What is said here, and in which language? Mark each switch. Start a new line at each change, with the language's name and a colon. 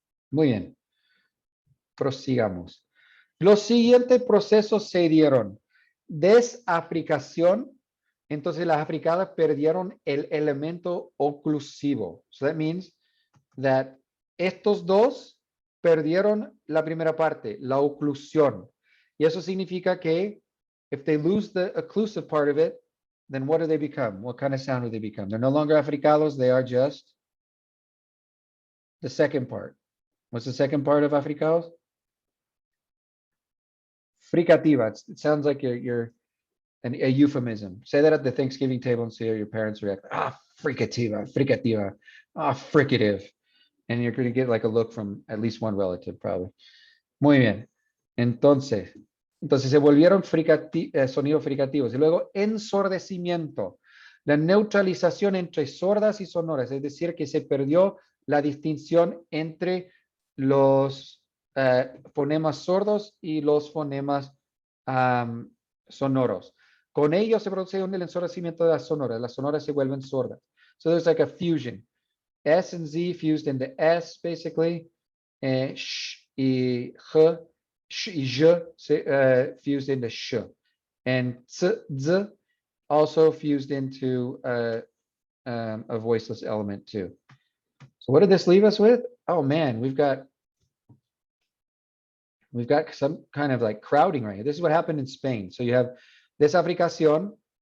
Spanish: Muy bien. Prosigamos. Los siguientes procesos se dieron. Desafricación. Entonces las africadas perdieron el elemento oclusivo.
English: So that means that
Spanish: estos dos perdieron la primera parte, la oclusión. Y eso significa que
English: if they lose the occlusive part of it, then what do they become? What kind of sound do they become? They're no longer africados, they are just the second part. What's the second part of africados? Fricativa. It sounds like you're a euphemism. Say that at the Thanksgiving table and see how your parents react. Fricativa, fricativa, fricative. And you're going to get like a look from at least one relative, probably.
Spanish: Muy bien. Entonces, Entonces se volvieron sonidos fricativos. Y luego ensordecimiento, la neutralización entre sordas y sonoras, es decir, que se perdió la distinción entre los fonemas sordos y los fonemas sonoros. Con ello se produce el ensordecimiento de las sonoras se vuelven sordas.
English: So there's like a fusion. S and Z fused into S, basically. Sh y H, sh y J fused into sh. And Z, Z also fused into a voiceless element too. So what did this leave us with? Oh man, we've got some kind of like crowding right here. This is what happened in Spain. So you have desafricación.